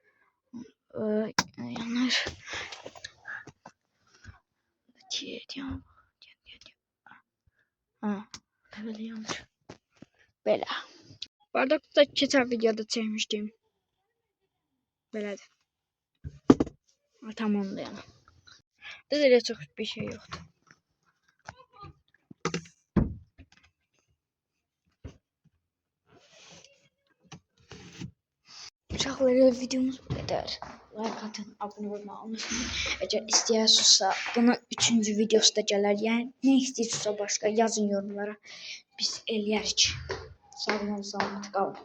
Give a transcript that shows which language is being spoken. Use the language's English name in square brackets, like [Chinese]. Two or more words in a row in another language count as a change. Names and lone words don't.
[Azerbaijani] Yanır. Böyle yanır. Belə. Bardakta keçən videoda çəkmişdim. Belədir. [Turkish] Tamam da yani. Burada çok bir şey yoktu. Uşaqlar, videomuz bu kadar. Like atın, abone olmayı unutmayın. Eğer istiyorsanız bunun 3-cü [Azerbaijani] videosu da gələr. [Turkish] Yəni ne istiyorsanız başka yazın yorumlara. [Azerbaijani] Biz eləyərik. Sağ olun, salamat qalın.